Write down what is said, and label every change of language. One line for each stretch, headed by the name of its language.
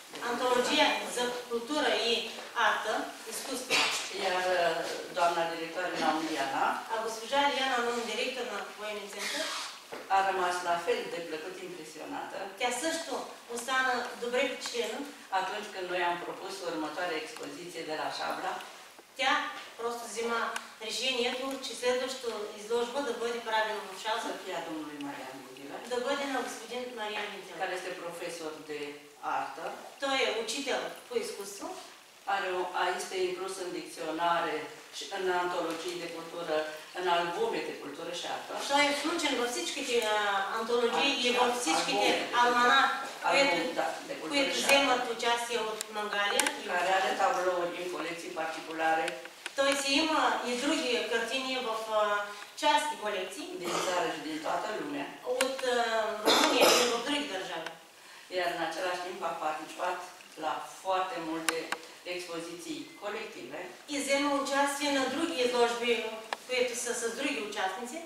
Bulgarian: Антология за култура и арта, изкуство.
Romanian: Iar doamna directoare Naumiana
Bulgarian: А госпожа Лиана Нун, директор на военния център,
Romanian: a rămas la fel de plăcut impresionată
Bulgarian: тя също остана добре впечатлена.
Romanian: atunci când noi am propus următoarea expoziție de la Șabla.
Bulgarian: Тя просто взима решението, че следващата изложба да бъде правена в
Romanian: Să
Bulgarian: Шабла,
Romanian: fie a domnului Marian Vintilă,
Bulgarian: да бъде на господин Мариан Винтилов.
Romanian: care este profesor de artă.
Bulgarian: Той е учител по изкуство.
Romanian: Este inclus în dicționare, în antologii de cultură, în albume de cultură și artă.
Bulgarian: Той е включен във всичките антологии и във всичките алманах, които вземат участие от Мангалия.
Romanian: Care are tablouri în colecții particulare
Bulgarian: Той си има и други картини в частни колекции
Romanian: din țară și din toată lumea.
Bulgarian: от Румъния и в други държави.
Romanian: Iar în același timp a participat la foarte multe expoziții colective,
Bulgarian: И взема участие на други изложби, които са с други участници.